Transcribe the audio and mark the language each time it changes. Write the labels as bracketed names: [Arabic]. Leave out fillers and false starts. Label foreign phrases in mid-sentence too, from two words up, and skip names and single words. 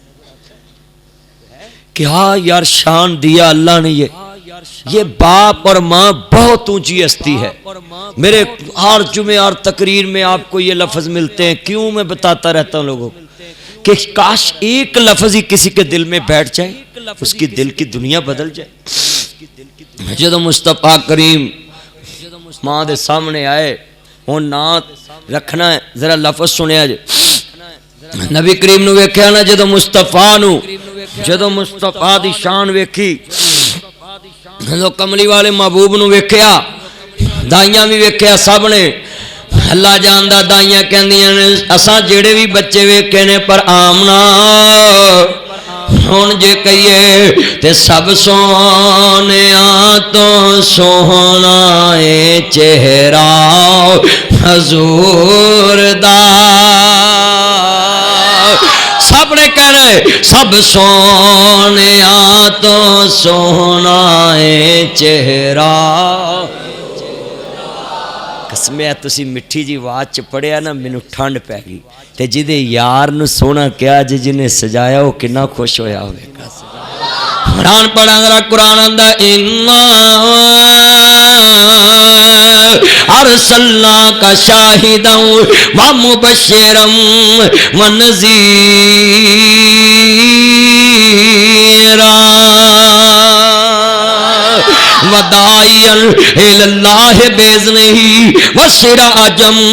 [Urdu] کہ ہاں یار شان دیا اللہ نے یہ باپ اور ماں بہت اونچی ہستی ہے میرے ہر جمعے اور تقریر میں آپ کو یہ لفظ ملتے ہیں کیوں میں بتاتا رہتا ہوں لوگوں کو کہ کاش ایک لفظ ہی کسی کے دل میں بیٹھ جائے اس کی دل کی دنیا بدل جائے جدو مصطفیٰ کریم [Punjabi] ماں دے سامنے آئے ہوں نا رکھنا ہے ذرا لفظ سنیا جی نبی کریم نو ویکھیا نا جدو مصطفیٰ دی شان ویکھی جدو کملی والے محبوب نو ویکھیا دائیاں بھی ویکھیا سب نے اللہ جاندا دائیاں کہندیاں نے اساں جڑے بھی بچے ویکھے نے پر آمنا ہن جے کہیے تے سب سونیاں تو سوہنا اے چہرہ حضور دا سب نے کہنا ہے سب سونیاں تو سوہنا اے چہرہ قسمیں تسی مٹھی جی آواز چ پڑھیا نا مینوں ٹھنڈ پی گئی تے جدے یار نو سونا کیا جنہیں سجایا وہ کنا خوش ہویا ہوئے گا قرآن پڑھا ذرا قرآن آندا اِنَّا [Arabic] أَرْسَلْنَاكَ شَاهِدًا وَمُبَشِّرًا وَنَذِيرًا وَدَاعِيًا إِلَى اللَّهِ بِإِذْنِهِ وَسِرَاجًا